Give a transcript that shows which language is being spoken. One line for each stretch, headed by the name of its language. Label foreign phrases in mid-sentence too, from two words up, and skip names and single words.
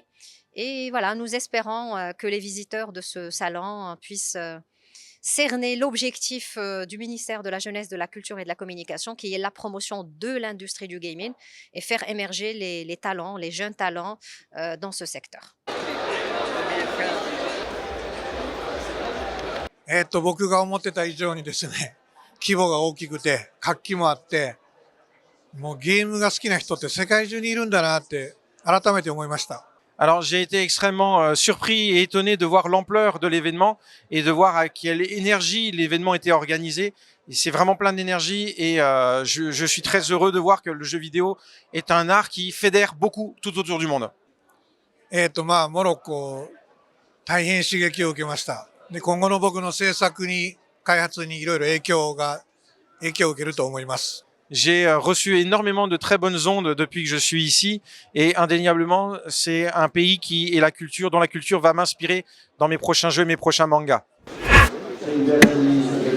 French: Et voilà, nous espérons que les visiteurs de ce salon puissent cerner l'objectif du ministère de la Jeunesse, de la Culture et de la Communication, qui est la promotion de l'industrie du gaming et faire émerger les talents, les jeunes talents dans ce secteur.
Japanese: 僕が思ってた以上にですね、規模が大きくて、活気もあって、もうゲームが好きな人って世界中にいるんだなって改めて思いました。
French: Alors j'ai été extrêmement surpris et étonné de voir l'ampleur de l'événement et de voir à quelle énergie l'événement était organisé. Et c'est vraiment plein d'énergie et je suis très heureux de voir que le jeu vidéo est un art qui fédère beaucoup tout autour du monde.
Japanese: モロッコ、大変刺激を受けました。で、今後の僕の制作に、開発にいろいろ影響を受けると思います。
French: J'ai reçu énormément de très bonnes ondes depuis que je suis ici et indéniablement, c'est un pays qui est dont la culture va m'inspirer dans mes prochains jeux, mes prochains mangas.